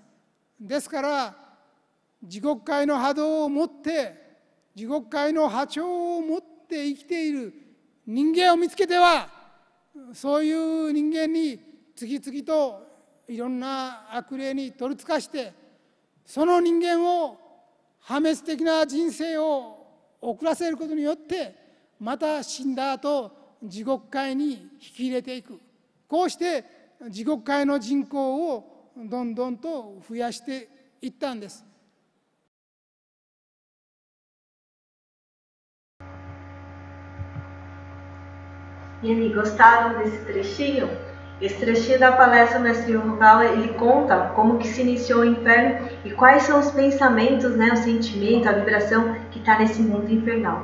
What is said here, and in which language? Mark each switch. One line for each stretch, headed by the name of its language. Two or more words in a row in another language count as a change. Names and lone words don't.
Japanese: ですから地獄界の波動を持って、地獄界の波長を持って生きている人間を見つけては、そういう人間に次々といろんな悪霊に取りつかして、その人間を破滅的な人生を送らせることによって、また死んだ後地獄界に引き入れていく。こうして地獄界の人口をどんどんと増やしていったんです。
Portuguese: E aí, gostaram desse trechinho? Esse trechinho da palestra do Mestre Yukawa, ele conta como que se iniciou o inferno e quais são os pensamentos, né, o sentimento, a vibração que está nesse mundo infernal.